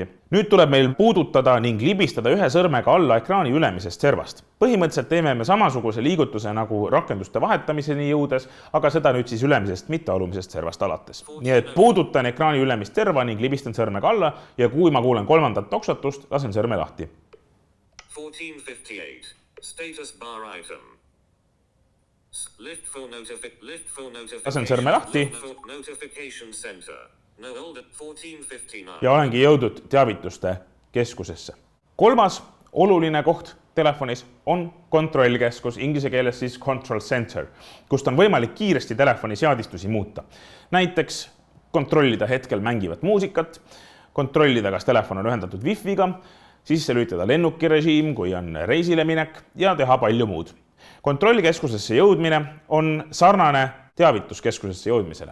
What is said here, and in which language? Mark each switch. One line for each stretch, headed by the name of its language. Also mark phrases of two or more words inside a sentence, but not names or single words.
Estonian: Nüüd tuleb meil puudutada ning libistada ühe sõrmega alla ekraani ülemisest servast. Põhimõtteliselt teeme me samasuguse liigutuse nagu rakenduste vahetamiseni jõudes, aga seda nüüd siis ülemisest, mitte alumisest servast alates. Nii et puudutan ekraani ülemist serva ning libistan sõrmega alla ja kui ma kuulen 3. toksatust, lasen sõrme lahti. 1458.
English: Status bar item.
Estonian: Lasen sõrme lahti ja olengi jõudnud teavituste keskusesse. Kolmas oluline koht telefonis on kontrollkeskus, inglise keeles siis
English: control center,
Estonian: kust on võimalik kiiresti telefoni seadistusi muuta. Näiteks kontrollida hetkel mängivat muusikat, kontrollida, kas telefon on ühendatud Wi-Figa, sisse lülitada lennukirežiim, kui on reisile minek ja teha palju muud. Kontrollikeskusesse jõudmine on sarnane teavituskeskusesse jõudmisele.